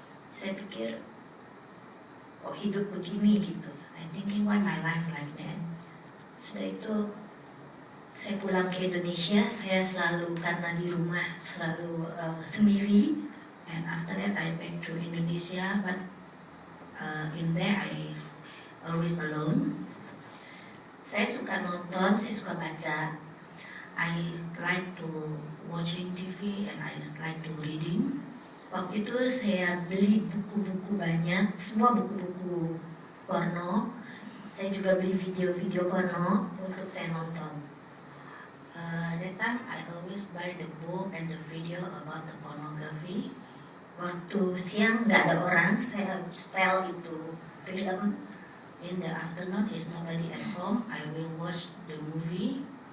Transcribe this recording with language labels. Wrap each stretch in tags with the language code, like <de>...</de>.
<id>Saya pikir kok hidup begini gitu.</id> <en>I thinking why my life like that.</en> <id>Setelah itu saya pulang ke Indonesia. Saya selalu karena di rumah selalu sendiri.</id> <en>And after that I back to Indonesia, but in there I always alone.</en> <id>Saya suka nonton, saya suka baca.</id> <en>I like to watching TV and I like to reading.</en> <id>Waktu itu saya beli buku-buku banyak, semua buku-buku porno. Saya juga beli video-video porno untuk saya nonton.</id> <en>That time I always buy the book and the video about the pornography.</en> <id>Waktu siang nggak ada orang, saya setel itu film.</id> <en>In the afternoon is nobody at home, I will watch the movie.</en>